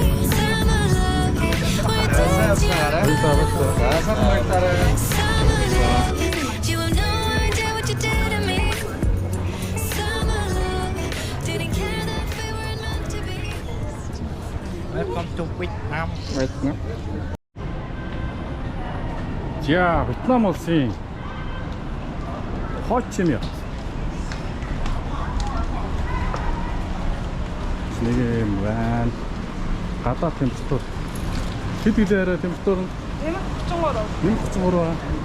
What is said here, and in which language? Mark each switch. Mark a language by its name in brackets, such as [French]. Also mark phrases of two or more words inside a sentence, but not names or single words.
[English] Summer love, where did you go? Summer love, you have no idea what you did to me. Summer love, didn't care that we weren't meant to be. Welcome to Vietnam. [Mongolian] За, Вьетнам улсын Хочими. Нэг юм байна. Гадаа температур. Хэд гэлээрээ температур нь 133 аа.